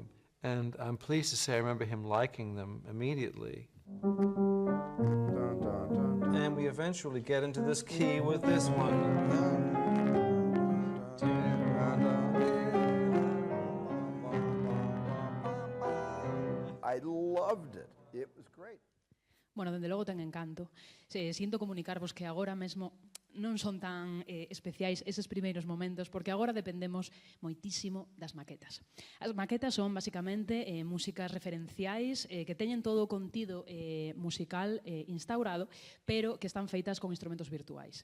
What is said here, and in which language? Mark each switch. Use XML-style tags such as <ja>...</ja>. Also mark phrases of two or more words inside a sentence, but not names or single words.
<en>And I'm pleased to say I remember him liking them immediately. And we eventually get into this key with this one. I loved it. It was great.</en> <gl>Bueno, dende logo ten encanto. Sinto comunicarvos que agora mesmo non son tan especiais eses primeiros momentos, porque agora dependemos moitísimo das maquetas. As maquetas son, basicamente, músicas referenciais que teñen todo o contido musical instaurado, pero que están feitas con instrumentos virtuais.</gl>